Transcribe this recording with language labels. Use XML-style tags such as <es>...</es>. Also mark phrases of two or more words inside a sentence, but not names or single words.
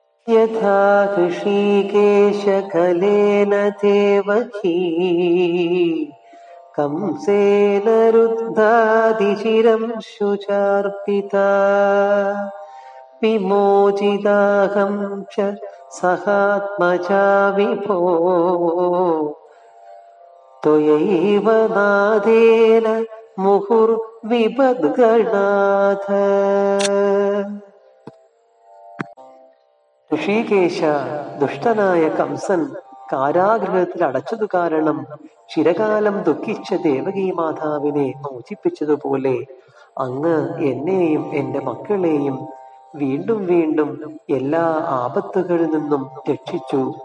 <sa>यथा ऋषिकेशकलेन देवकी कंसेन रुद्धादिचिरं शुचार्पिता विमोचिताहं च सहात्मजा विभो त्वयैव नादेन मुहुर्विपद्गणाथ.</sa> <ml>ഋഷികേശ, ദുഷ്ടനായ കംസൻ കാരാഗൃഹത്തിൽ അടച്ചതു കാരണം ചിരകാലം ദുഃഖിച്ച ദേവകീ മാതാവിനെ മോചിപ്പിച്ചതുപോലെ അങ്ങ് എന്നെയും എന്റെ മക്കളെയും വീണ്ടും വീണ്ടും എല്ലാ ആപത്തുകളിൽ നിന്നും രക്ഷിച്ചു.</ml>